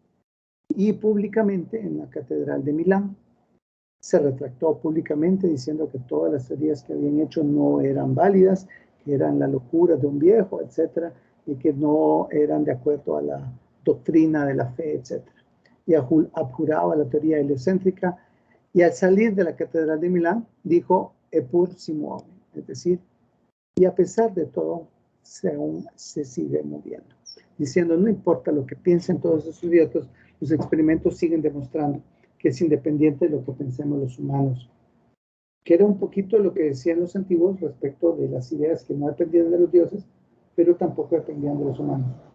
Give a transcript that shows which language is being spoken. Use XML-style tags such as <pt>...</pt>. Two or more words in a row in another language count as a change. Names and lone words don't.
<es>Y públicamente en la Catedral de Milán se retractó públicamente diciendo que todas las teorías que habían hecho no eran válidas, que eran la locura de un viejo, etcétera, y que no eran de acuerdo a la doctrina de la fe, etcétera. Y abjuraba la teoría heliocéntrica, y al salir de la Catedral de Milán dijo</es> <it>Eppur si muove,</it> <es>es decir, y a pesar de todo aún se sigue moviendo, diciendo no importa lo que piensen todos esos idiotas, los experimentos siguen demostrando que es independiente de lo que pensemos los humanos, que era un poquito lo que decían los antiguos respecto de las ideas que no dependían de los dioses, pero tampoco dependían de los humanos.</es>